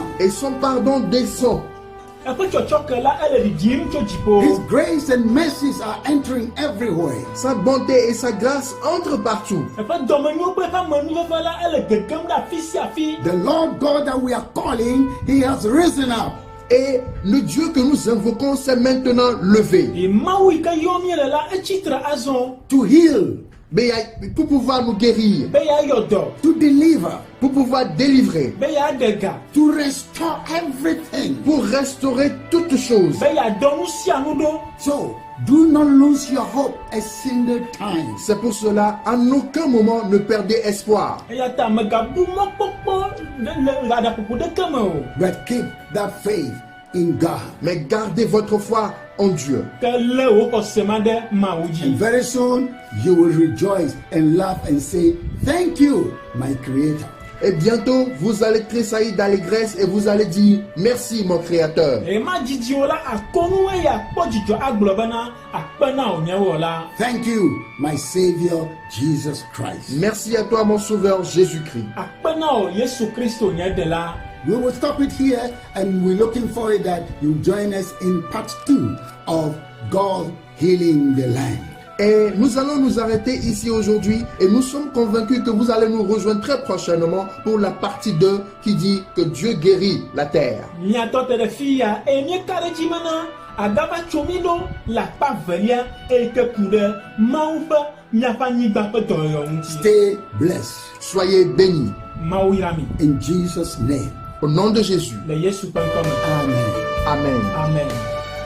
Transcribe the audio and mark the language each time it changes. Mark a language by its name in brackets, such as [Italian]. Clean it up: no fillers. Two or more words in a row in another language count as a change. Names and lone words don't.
[French] Et son pardon descend. [Ewe] Eƒe tsɔtsɔke la ele ɖiɖim tso dziƒo. [English] His grace and mercies are entering everywhere. [French] Sa bonté et sa grâce entrent partout. [Ewe] Eƒe dɔmenyo kple eƒe amenuveve la ele gegem ɖe afi sia afi. [English] The Lord God that we are calling, He has risen up. [French] Et le Dieu que nous invoquons s'est maintenant levé. [Ewe] Et Mawu yi ke yɔm míele la etsitre azɔ [English] To heal, [French] Pour pouvoir nous guérir, [Ewe] be yeayɔ dɔ, [English] to deliver, [French] pour pouvoir délivrer, [Ewe] be yeaɖe ga, [English] to restore everything. [French] pour restaurer toutes choses. [Ewe] be yeadɔ nu sia nu ɖo. [English] So, do not lose your hope a single time. [French] C'est pour cela, à aucun moment ne perdez espoir. [Ewe] Eya ta megabu mɔkpɔkpɔ le aɖaƒoƒo ɖeke me o. [English] But keep that faith in God. [French] Mais gardez votre foi en Dieu. [Ewe] Ke lé wò xɔse ma ɖe Mawu [English] And [Ewe] dzi. [English] very soon, you will rejoice and laugh and say, thank you, my Creator. [French] Et bientôt, vous allez tressaillir d'allégresse et vous allez dire merci mon Créateur. [Ewe] E ma dzidzi wo la akɔnu eye akpɔ dzidzɔ agblɔ bena akpe na wò nye wɔ la. [English] Thank you, my Savior, Jesus Christ. [French] Merci à toi mon Sauveur Jésus-Christ. [Ewe] Akpe na wò Yesu Kristo nye Ɖela. [English] We will stop it here and we're looking forward that you join us in part 2 of God healing the land. [French] Et nous allons nous arrêter ici aujourd'hui et nous sommes convaincus que vous allez nous rejoindre très prochainement pour la partie 2 qui dit que Dieu guérit la terre. [Ewe] Miatɔ te ɖe fi ya eye míeka ɖe dzi mena agava tso mí ɖo le akpa velia eye ke ku ɖe Mawu ƒe míaƒe anyigba ƒe dɔyɔyɔ ŋuti. [English] Stay blessed [French] Soyez bénis. [Ewe] Mawu yra mi. [English] in Jesus' name. [French] Au nom de Jésus. [Ewe] Le Yesu ƒe ŋkɔ me. Amen. Amen. Amen.